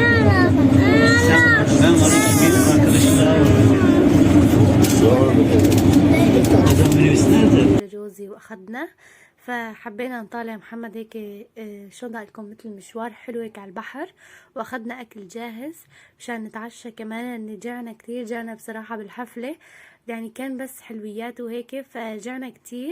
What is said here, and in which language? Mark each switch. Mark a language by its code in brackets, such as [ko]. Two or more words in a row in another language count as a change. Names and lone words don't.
[tr] Ben varım bir arkadaşım daha var. O zaman minibüs nerede? [ar] جوزي واخدنا، فحبينا نطالع محمد هيك شو بدي لكم مثل مشوار حلو هيك على البحر، واخدنا اكل جاهز مشان نتعشى كمان. ان جعنا كتير، جعنا بصراحة بالحفلة يعني كان بس حلويات وهيك، فجعنا كتير.